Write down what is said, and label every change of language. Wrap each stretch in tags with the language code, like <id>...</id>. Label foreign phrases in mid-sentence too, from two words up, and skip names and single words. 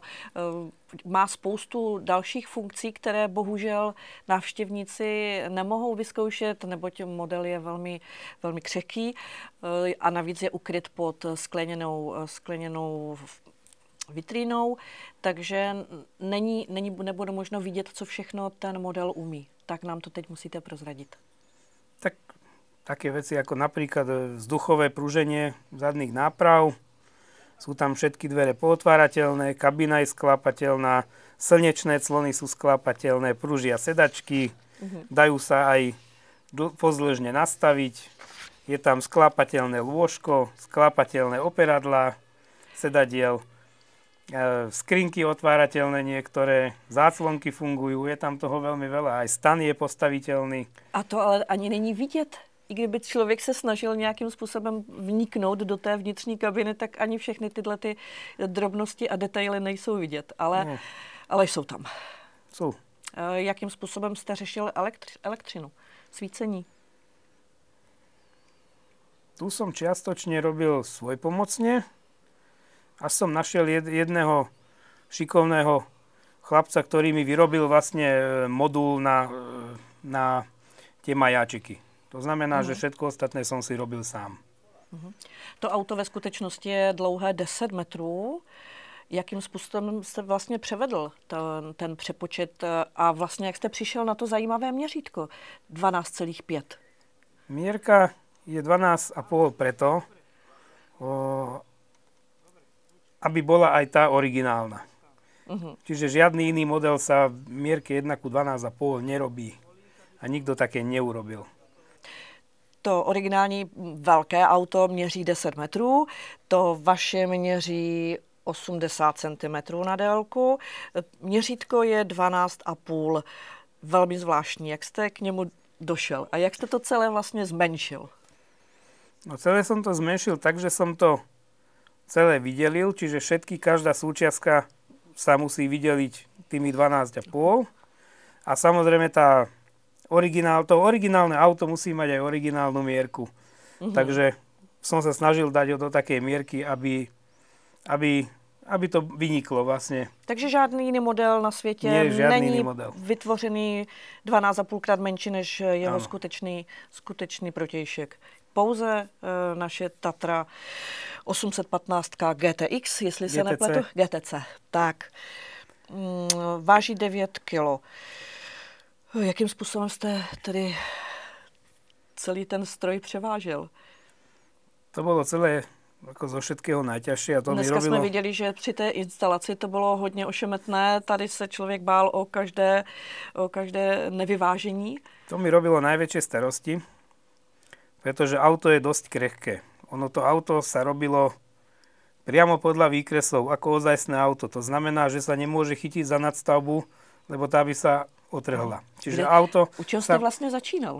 <cs>Má spoustu dalších funkcí, které bohužel návštěvníci nemohou vyzkoušet, neboť model je velmi, velmi křehký a navíc je ukryt pod skleněnou vitrínou, takže nebude možno vidět, co všechno ten model umí. Tak nám to teď musíte prozradit.</cs> <sk>Tak také veci ako napríklad vzduchové pruženie zadných náprav. Sú tam všetky dvere pootvárateľné, kabína je sklápateľná, slnečné clony sú sklápateľné, pružia sedačky, dajú sa aj pozdĺžne nastaviť. Je tam sklápateľné lôžko, sklápateľné operadlá sedadiel, skrinky otvárateľné niektoré, záclonky fungujú, je tam toho veľmi veľa, aj stan je postaviteľný.</sk> <cs>A to ale ani není vidět. I kdyby člověk se snažil nějakým způsobem vniknout do té vnitřní kabiny, tak ani všechny tyhle ty drobnosti a detaily nejsou vidět, ale jsou tam. Jsou. Jakým způsobem jste řešil elektřinu, svícení?</cs> <sk>Tu som čiastočne robil svojpomocne, až som našiel jedného šikovného chlapca, ktorý mi vyrobil vlastne modul na tie majáčiky. To znamená, že všetko ostatné som si robil sám.</sk> <cs>To auto ve skutečnosti je dlouhé 10 metrů. Jakým způsobem jste vlastně převedl ten přepočet a vlastně jak jste přišel na to zajímavé měřítko 12,5?</cs> <sk>Mierka je 12,5 preto, aby bola aj tá originálna. Čiže žiadny iný model sa v mierke 1:12,5 nerobí. A nikto také neurobil.</sk> <cs>To originální velké auto měří 10 metrů, to vaše měří 80 cm na délku. Měřítko je 12,5. Velmi zvláštní. Jak jste k němu došel? A jak jste to celé vlastně zmenšil?</cs> <sk>No celé som to zmenšil tak, že som to celé vydelil, čiže každá súčiastka sa musí vydeliť tými 12,5. A samozrejme to originálne auto musí mať aj originálnu mierku. Takže som sa snažil dať ho do takej mierky, aby to vyniklo vlastne.</sk> <cs>Takže žádný jiný model na světě není vytvořený 12,5krát menší než jeho skutečný protějšek. Pouze naše Tatra 815 GTX, jestli se nepletu. GTC. Tak. Váží 9 kg. Jakým způsobem jste tedy celý ten stroj převážel? To bylo celé jako</cs> <sk>zo všetkého najťažšie.</sk> <cs>A to dneska jsme viděli, že při té instalaci to bylo hodně ošemetné. Tady se člověk bál o každé nevyvážení.</cs> <sk>To mi robilo najväčšie starosti, pretože auto je dosť krehké. To auto sa robilo priamo podľa výkresov, ako ozajstné auto. To znamená, že sa nemôže chytiť za nadstavbu, lebo tá by sa otrhla. Čiže auto...</sk> <cs>U čeho jste vlastně začínal?</cs>